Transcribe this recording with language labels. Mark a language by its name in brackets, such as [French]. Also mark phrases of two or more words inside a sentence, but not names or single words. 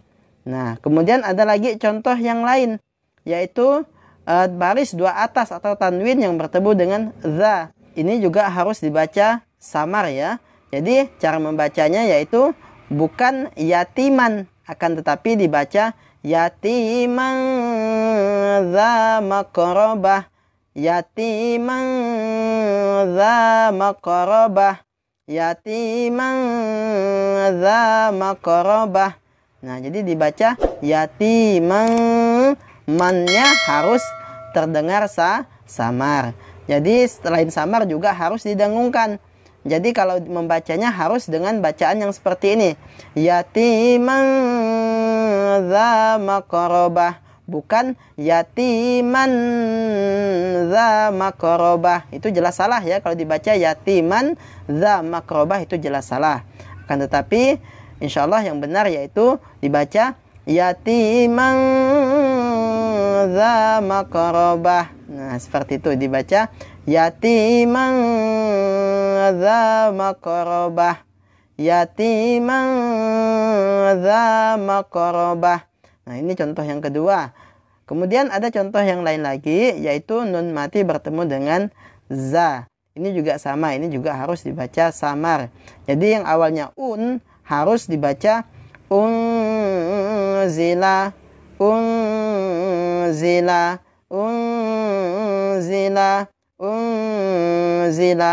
[Indonesian] Nah, kemudian ada lagi contoh yang lain, yaitu baris dua atas atau tanwin yang bertemu dengan za. Ini juga harus dibaca samar ya. Jadi cara membacanya yaitu bukan yatiman, akan tetapi dibaca [Arabic] يتيما ذا مقربة, يتيما ذا مقربة, يتيما ذا مقربة. [Indonesian] Nah, jadi dibaca yatiman, mannya harus terdengar samar. Jadi selain samar juga harus didengungkan. Jadi kalau membacanya harus dengan bacaan yang seperti ini. [Arabic] يتيما ذا مقربة, [Indonesian] bukan [Arabic] يتيما ذا مقربة. [Indonesian] Itu jelas salah ya, kalau dibaca [Arabic] يتيما ذا مقربة [Indonesian] itu jelas salah. Akan tetapi insyaallah yang benar yaitu dibaca [Arabic] يتيما ذا مقربة. [Indonesian] Nah, seperti itu dibaca [Arabic] يتيما ذا مقربة, يتيما ذا مقربة. [Indonesian] Nah, ini contoh yang kedua. Kemudian ada contoh yang lain lagi, yaitu nun mati bertemu dengan za. Ini juga sama, ini juga harus dibaca samar. Jadi yang awalnya harus dibaca [Arabic] أنزل أنزل أنزل أنزل.